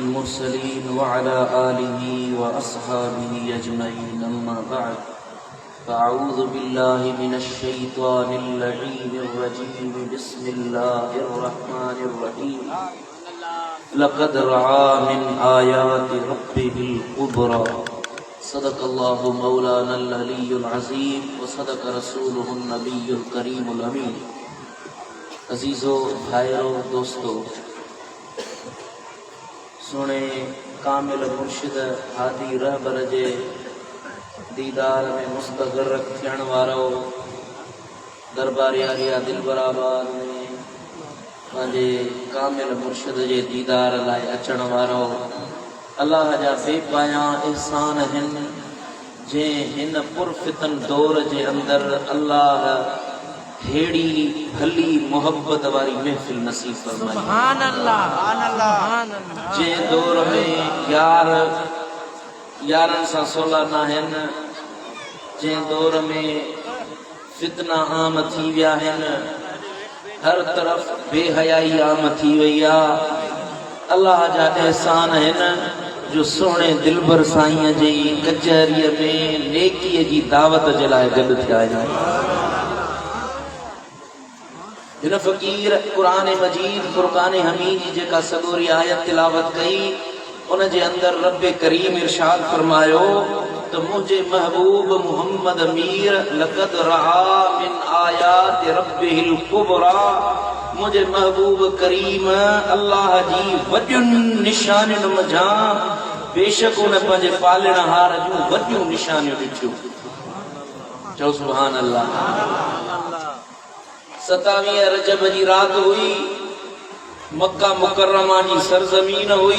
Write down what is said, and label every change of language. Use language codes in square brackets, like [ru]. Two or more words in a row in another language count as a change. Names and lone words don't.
[ar] المرسلين وعلى آله وأصحابه أجمعين أما بعد فأعوذ بالله من الشيطان اللعين الرجيم بسم الله الرحمن الرحيم لقد رأى من آيات ربه الكبرى صدق الله مولانا العلي العظيم وصدق رسوله النبي الكريم الأمين. [sd] अजीज़ो भाइयों दोस्तों, सुने कामिल मुर्शिद हादी रहबर जे दीदार में मुस्तग़रक़ थियण वारो दरबार यारिया दिलबराबाद में पंहिंजे कामिल मुर्शिद जे दीदार लाइ अचण वारो अल्लाह जा बेपाया एहसान हिन जे हिन पुरफितन दौर जे अंदर अल्लाह हेड़ी भली मोहब्बत वारी महफिल नसीब फरमाई। [ar] سبحان الله، سبحان الله. [sd] जे दौर में यारन सा सोला ना हिन, जे दौर में फितना आम थी विया हिन, हर तरफ बेहयाई आम थी वई आ। अल्लाह जा एहसान हिन जो सोने दिलबर साईं जी कचहरीअ में नेकीअ जी दावत जे लाइ गॾु थिया आहिनि। हिन फ़कीर क़ुरान मजीद फ़ुरक़ान हमीद जी जेका सॻोरी आयत तिलावत कई उन जे अंदर रब करीम इरशाद फरमायो त मुंहिंजे महबूब मोहम्मद मीर [ar] لقد رأى من آيات ربه الكبرى, [sd] मुझे महबूब करीम अल्लाह जी वॾियुनि निशानियुनि मझां बेशक उन पंहिंजे पालणहार जूं वॾियूं निशानियूं ॾिठियूं। चओ [ar] سبحان الله. [sd] 27 रजब जी रात हुई, मक्का मुकर्रमा जी सरजमीन हुई।